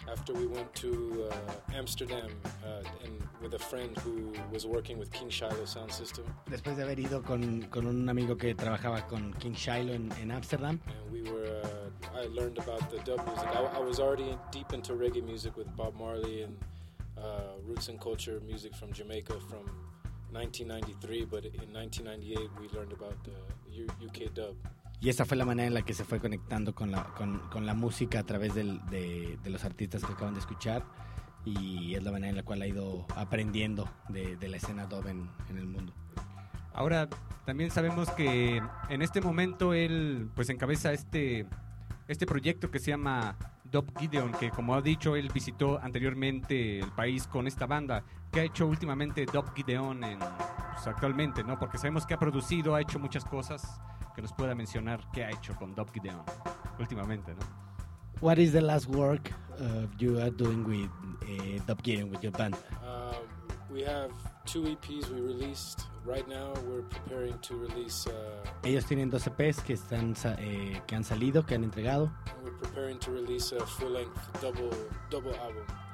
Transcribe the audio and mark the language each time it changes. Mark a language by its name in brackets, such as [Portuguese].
[English] After we went to Amsterdam and with a friend who was working with King Shiloh Sound System. [Spanish] Después de haber ido con un amigo que trabajaba con King Shiloh en Amsterdam. [English] I learned about the dub music. I was already deep into reggae music with Bob Marley and roots and culture music from Jamaica from 1993, but in 1998 we learned about the UK dub. [Spanish] Y esa fue la manera en la que se fue conectando con la música a través de los artistas que acaban de escuchar, y es la manera en la cual ha ido aprendiendo de la escena dub en el mundo. Ahora, también sabemos que en este momento él pues encabeza este proyecto que se llama Dub Gideon, que como ha dicho, él visitó anteriormente el país con esta banda. ¿Qué ha hecho últimamente Dub Gideon actualmente, ¿no? Porque sabemos que ha producido, ha hecho muchas cosas. Que nos pueda mencionar qué ha hecho con Dub Gideon últimamente, ¿no? [English] What is the last work you are doing with Dub Gideon, with your band? We have two EPs we released. Right now we're preparing to release... [Spanish] Ellos tienen dos EPs que están que han salido, que han entregado. [English] We're preparing to release a full-length double album.